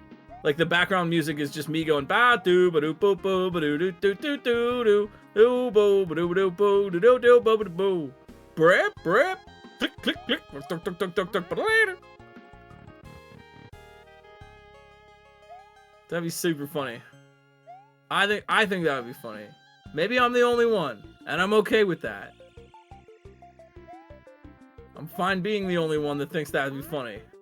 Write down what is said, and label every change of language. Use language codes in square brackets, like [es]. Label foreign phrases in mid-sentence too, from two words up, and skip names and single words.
[en] Like the background music is just me going ba doo ba doo boo boo ba doo doo doo doo doo doo boo ba doo doo boo doo doo doo boo boo brep brep click click click tuk tuk tuk tuk tuk. That'd be super funny. I think that would be funny. Maybe I'm the only one, and I'm okay with that. I'm fine being the only one that thinks that would be funny.